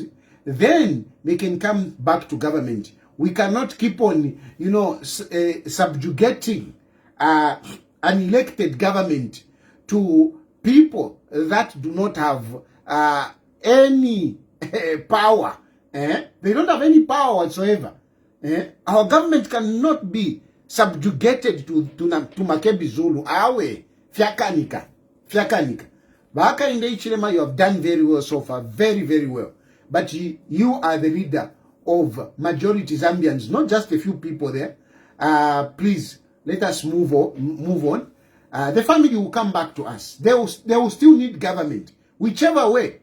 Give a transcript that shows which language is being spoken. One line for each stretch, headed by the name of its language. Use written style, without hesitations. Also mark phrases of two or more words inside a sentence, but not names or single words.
English: Then they can come back to government. We cannot keep on, subjugating an elected government to people that do not have any power. They don't have any power whatsoever. Our government cannot be subjugated to Makebi Zulu.
Bemba: Awe, fiakanika.
English: Baka in the Ichilema, you have done very well so far, very, very well. But you are the leader of majority Zambians, not just a few people there. Please, let us move on. The family will come back to us. They will still need government, whichever way.